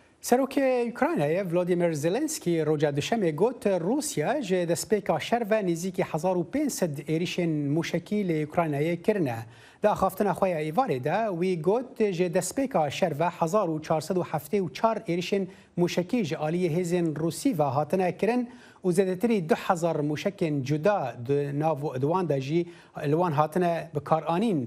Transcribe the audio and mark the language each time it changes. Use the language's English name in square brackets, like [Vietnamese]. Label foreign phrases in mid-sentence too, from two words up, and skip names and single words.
[Kurdish] سەرۆکی یوکرانیایە ڤلۆدیمیر زێلێنسکی ڕۆژە دوشەمێ گوت رووسیا ji destpêka şer ve nêzîkî 1500 êrişên mûşekî lê Ukraynayê kirine. Di axaftina xwe ya êvarê de wî got ji destpêka şer ve 1474 êrişên mûşekî ji aliyê hêzên Rûsî ve hatine kirin û zêdetirî 2000 mûşekên cuda di wan de jî li wan hatine bikaranîn.